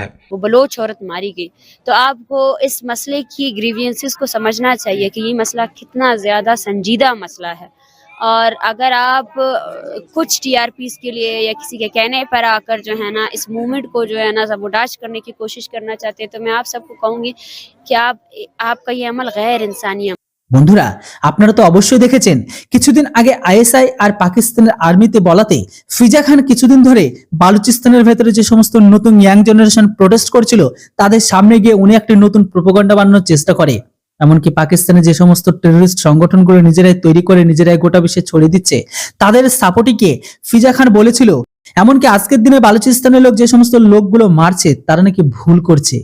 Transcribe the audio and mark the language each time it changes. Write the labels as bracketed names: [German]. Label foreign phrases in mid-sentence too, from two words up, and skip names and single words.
[Urdu] وہ بلوچ عورت ماری گئی، تو آپ کو اس مسئلے کی گریوینسز کو سمجھنا چاہیے کہ یہ مسئلہ کتنا زیادہ سنجیدہ مسئلہ ہے، اور اگر آپ کچھ TRPs کے لیے یا کسی کے کہنے پر آ کر جو ہے نا اس موومنٹ کو جو ہے نا سبوٹاج کرنے کی کوشش کرنا چاہتے ہیں تو میں آپ سب کو کہوں گی کہ آپ کا یہ عمل غیر انسانی ہے۔ [Bangla] বন্ধুরা, আপনারা তো অবশ্যই দেখেছেন কিছুদিন আগে ISI আর পাকিস্তানের আর্মিতে বলাতে ফিজা খান কিছুদিন ধরে বালুচিস্তানের ভেতরে যে সমস্ত নতুন ইয়াং জেনারেশন প্রোটেস্ট করছিল তাদের সামনে গিয়ে উনি একটা নতুন প্রোপাগান্ডা বানানোর চেষ্টা করে। এমনকি পাকিস্তানে যে সমস্ত টেররিস্ট সংগঠনগুলো নিজেরাই তৈরি করে নিজেরাই গোটা বিশ্বে ছড়িয়ে দিচ্ছে তাদের সাপোর্টিকে ফিজা খান বলেছিল, এমনকি আজকের দিনে বালুচিস্তানের লোক যে সমস্ত লোকগুলো মারছে তারা নাকি ভুল করছে।